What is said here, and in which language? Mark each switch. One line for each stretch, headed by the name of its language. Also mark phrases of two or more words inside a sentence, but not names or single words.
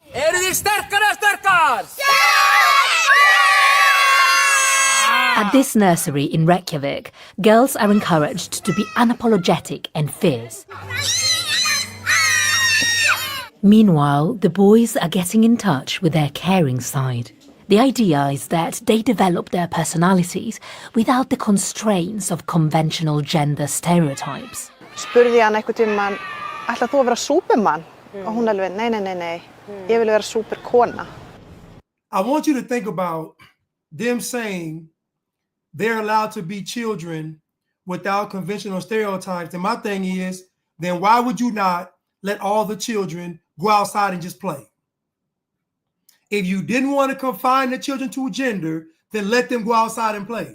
English: At this nursery in Reykjavik, girls are encouraged to be unapologetic and fierce. Meanwhile, the boys are getting in touch with their caring side. The idea is that they develop their personalities without the constraints of conventional gender stereotypes.
Icelandic: Spurði ég hann einhvern tímann, ætlar þú að vera súpermann? Og hún alveg, nei. Ég vil vera súperkona.
English: I want you to think about them saying they're allowed to be children without conventional stereotypes. And my thing is, then why would you not let all the children go outside and just play? If you didn't want to confine the children to a gender, then let them go outside and play.